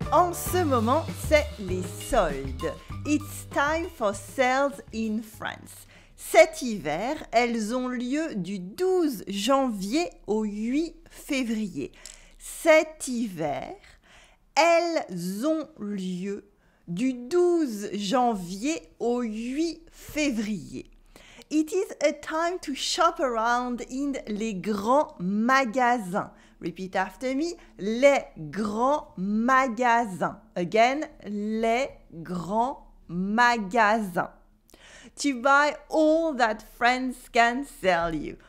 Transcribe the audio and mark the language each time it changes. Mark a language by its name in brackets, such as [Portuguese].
[French] En ce moment, c'est les soldes. [English] It's time for sales in France. [French] Cet hiver, elles ont lieu du 12 janvier au 8 février. Cet hiver, elles ont lieu du 12 janvier au 8 février. [English] It is a time to shop around in [French] les grands magasins. [English] Repeat after me. [French] Les grands magasins. [English] Again, [French] les grands magasins. [English] To buy all that friends can sell you.